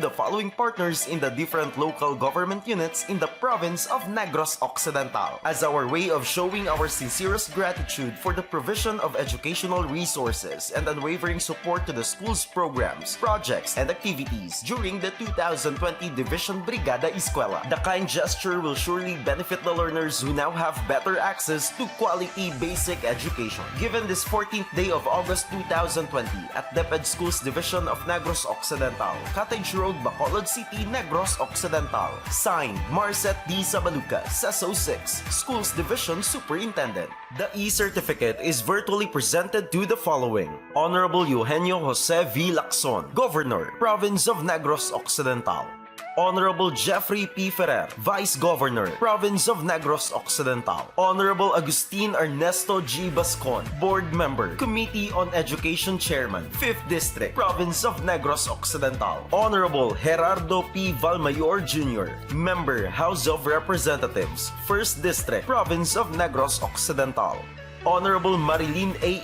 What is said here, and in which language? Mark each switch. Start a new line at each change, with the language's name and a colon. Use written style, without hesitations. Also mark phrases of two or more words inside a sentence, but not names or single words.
English: the following partners in the different local government units in the province of Negros Occidental as our way of showing our sincerest gratitude for the provision of educational resources and unwavering support to the school's programs, projects, and activities during the 2020 Division Brigada Eskwela. The kind gesture will surely benefit the learners who now have better access to quality basic education. Given this 14th day of August 2020 at DepEd Schools Division of Negros Occidental, Cottage Road, Bacolod City, Negros Occidental. Signed, Marcet D. Sabaluca, SESO 6, Schools Division Superintendent. The e-certificate is virtually presented to the following: Honorable Eugenio Jose V. Lacson, Governor, Province of Negros Occidental. Honorable Jeffrey P. Ferrer, Vice Governor, Province of Negros Occidental. Honorable Agustin Ernesto G. Bascon, Board Member, Committee on Education Chairman, 5th District, Province of Negros Occidental. Honorable Gerardo P. Valmayor Jr., Member, House of Representatives, 1st District, Province of Negros Occidental. Honorable Marilyn A.